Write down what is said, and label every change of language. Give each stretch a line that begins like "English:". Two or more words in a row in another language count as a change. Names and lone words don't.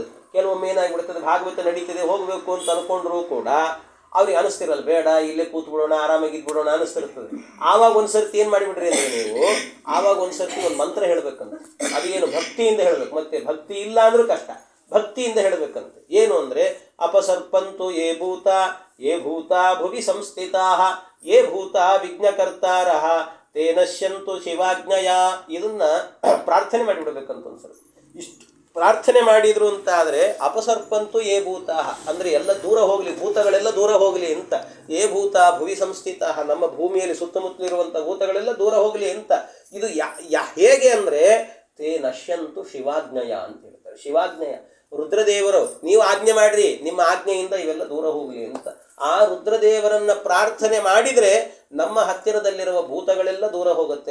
Kannada: ಕೆಲವೊಮ್ಮೆ ಏನಾಗ್ಬಿಡ್ತದೆ, ಭಾಗವತ ನಡೀತಿದೆ ಹೋಗಬೇಕು ಅಂತ ಅನ್ಕೊಂಡ್ರು ಕೂಡ ಅವ್ರಿಗೆ ಅನಿಸ್ತಿರಲ್ಲ, ಬೇಡ ಇಲ್ಲೇ ಕೂತ್ಬಿಡೋಣ, ಆರಾಮಾಗಿದ್ಬಿಡೋಣ ಅನಿಸ್ತಿರ್ತದೆ. ಆವಾಗ ಒಂದ್ಸರ್ತಿ ಏನು ಮಾಡಿಬಿಡ್ರಿ ಅಂದರೆ ನೀವು, ಆವಾಗ ಒಂದ್ಸರ್ತಿ ಒಂದು ಮಂತ್ರ ಹೇಳ್ಬೇಕಂತ. ಅದೇನು ಭಕ್ತಿಯಿಂದ ಹೇಳ್ಬೇಕು. ಮತ್ತೆ ಭಕ್ತಿ ಇಲ್ಲ ಅಂದ್ರೂ ಕಷ್ಟ, ಭಕ್ತಿಯಿಂದ ಹೇಳ್ಬೇಕಂತ. ಏನು ಅಂದರೆ,
Sanskrit: ಅಪಸರ್ಪಂತು ಯೇ ಭೂತ ಭುವಿ ಸಂಸ್ಥಿತಾ ಯೇ ಭೂತ ವಿಘ್ನಕರ್ತಾರ ತೇ ನಶ್ಯಂತು ಶಿವಾಜ್ಞಯ.
Kannada: ಇದನ್ನ ಪ್ರಾರ್ಥನೆ ಮಾಡಿಬಿಡ್ಬೇಕಂತ ಒಂದ್ಸಲ. ಇಷ್ಟು ಪ್ರಾರ್ಥನೆ ಮಾಡಿದ್ರು ಅಂತ ಆದರೆ,
Sanskrit: ಅಪಸರ್ಪಂತು ಯೇ ಭೂತ
Kannada: ಅಂದರೆ ಎಲ್ಲ ದೂರ ಹೋಗಲಿ, ಭೂತಗಳೆಲ್ಲ ದೂರ ಹೋಗಲಿ ಅಂತ.
Sanskrit: ಯೇ ಭೂತ ಭುವಿ ಸಂಸ್ಥಿತ,
Kannada: ನಮ್ಮ ಭೂಮಿಯಲ್ಲಿ ಸುತ್ತಮುತ್ತಲಿರುವಂಥ ಭೂತಗಳೆಲ್ಲ ದೂರ ಹೋಗಲಿ ಅಂತ. ಇದು ಹೇಗೆ ಅಂದರೆ,
Sanskrit: ತೇ ನಶ್ಯಂತು ಶಿವಾಜ್ಞಯ
Kannada: ಅಂತ ಹೇಳ್ತಾರೆ. ಶಿವಾಜ್ಞೆಯ ರುದ್ರದೇವರು ನೀವು ಆಜ್ಞೆ ಮಾಡ್ರಿ, ನಿಮ್ಮ ಆಜ್ಞೆಯಿಂದ ಇವೆಲ್ಲ ದೂರ ಹೋಗಲಿ ಅಂತ. ಆ ರುದ್ರದೇವರನ್ನ ಪ್ರಾರ್ಥನೆ ಮಾಡಿದರೆ ನಮ್ಮ ಹತ್ತಿರದಲ್ಲಿರುವ ಭೂತಗಳೆಲ್ಲ ದೂರ ಹೋಗುತ್ತೆ.